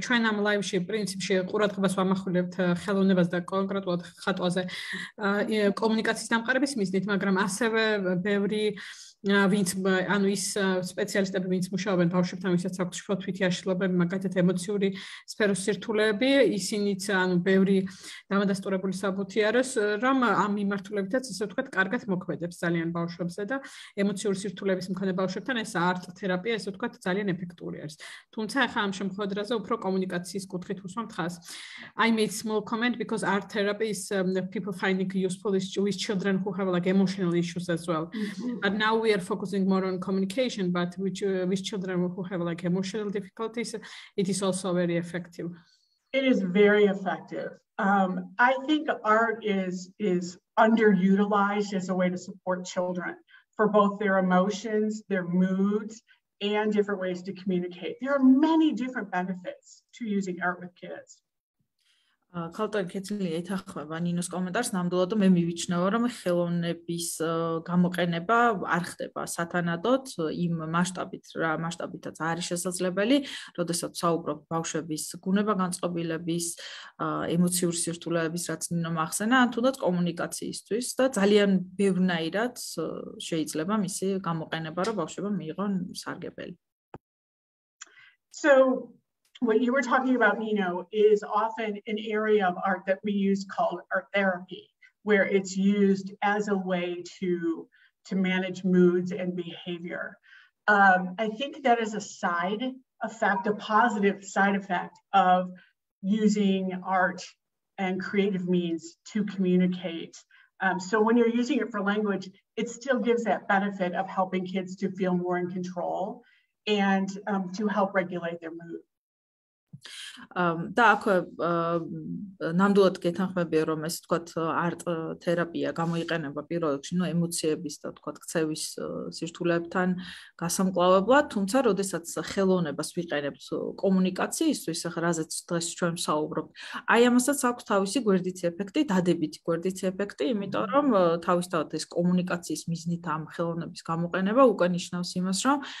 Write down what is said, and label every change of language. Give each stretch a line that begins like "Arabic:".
Georgian: ჩვენ ამ ლაივში პრინციპში ყურადღებას ვამახვილებთ ხელოვნებას და კონკრეტულად ხატვაზე კომუნიკაციის დამყარების მიზნით, მაგრამ ასევე ბევრი ვინც ანუ ის სპეციალისტები ვინც მუშაობენ ბავშვებთან, ვისაც აქვთ შფოთვითი აშლილობები, მაგალითად ემოციური სფეროს სირთულეები, ისინიც ანუ ბევრი დამადასტურებული საბუთი არის, რომ ამ მიმართულებითაც ისე ვთქვათ, კარგად მოქმედებს ძალიან ბავშვებზე და ემოციური სირთულეების მქონე ბავშვებთან ეს არტ თერაპია, ესე ვთქვათ, ძალიან ეფექტური არის. თუმცა ახლა ამ შემთხვევაში უფრო კომუნიკაციის კუთხით უსვამთ ხაზს.
English: I made small comment because art therapy is people finding useful with children who have like emotional issues as well. But now we are focusing more on communication, but with children who have like emotional difficulties, it is also very effective. It is very effective. I think art is underutilized as a way to support children for both their emotions, their moods, and different ways to communicate. There are many different benefits to using art with kids.
Georgian: ქალბატონ კეთილი ეთახმება ნინოს კომენტარს, ნამდვილად მე მივიჩნევა, რომ ხელოვნების გამოყენება არ ხდება სათანადოდ იმ მასშტაბითაც არის შესაძლებელი, როდესაც საუბრობ ბავშვების გუნება-განწყობილების, ემოციური სირთულეების, რაც ნინომ ახსენა, ან თუნდაც კომუნიკაციისთვის და ძალიან ბევრნაირად შეიძლება მისი გამოყენება, რომ ბავშვებმა მიიღონ სარგებელი.
English: So what you were talking about, Nino, is often an area of art that we use called art therapy, where it's used as a way to manage moods and behavior. I think that is a side effect, a positive side effect of using art and creative means to communicate. So when you're using it for language, it still gives that benefit of helping kids to feel more in control and to help regulate their mood.
Georgian: და აქვე ნამდვილად გეთანხმებია, რომ ეს თქვათ არტ თერაპია გამოიყენება პირველ რიგში, ნუ ემოციების და თქვათ ქცევის სირთულეებთან გასამკლავებლად, თუმცა როდესაც ხელოვნებას ვიყენებთ კომუნიკაციისთვის, ახლა რაზეც დღეს ჩვენ ვსაუბრობთ, აი ამასაც აქვს თავისი გვერდითი ეფექტი, დადებითი გვერდითი ეფექტი, იმიტომ რომ თავისთავად ეს კომუნიკაციის მიზნით ამ ხელოვნების გამოყენება უკვე ნიშნავს იმას, რომ